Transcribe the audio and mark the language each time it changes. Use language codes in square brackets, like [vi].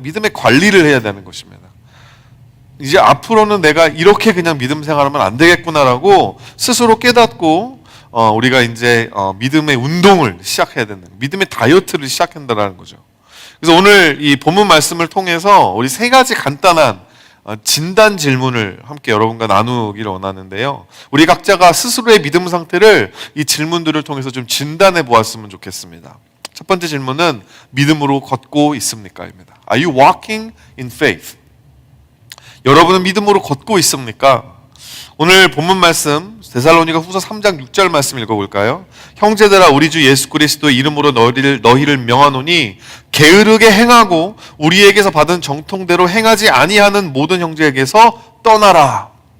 [ko] 믿음의 관리를 해야 되는 것입니다. 이제 앞으로는 내가 이렇게 그냥 믿음 생활하면 안 되겠구나라고 스스로 깨닫고 우리가 이제 믿음의 운동을 시작해야 되는, 믿음의 다이어트를 시작한다는 거죠. 그래서 오늘 이 본문 말씀을 통해서 우리 3가지 간단한 진단 질문을 함께 여러분과 나누기를 원하는데요. 우리 각자가 스스로의 믿음 상태를 이 질문들을 통해서 좀 진단해 보았으면 좋겠습니다. 첫 번째 질문은 믿음으로 걷고 있습니까? 입니다. [en] Are you walking in faith? [ko] 여러분은 믿음으로 걷고 있습니까? 오늘 본문 말씀 데살로니가 후서 3장 6절 말씀 읽어볼까요? 형제들아 우리 주 예수 그리스도의 이름으로 너희를 명하노니 게으르게 행하고 우리에게서 받은 정통대로 행하지 아니하는 모든 형제에게서 떠나라.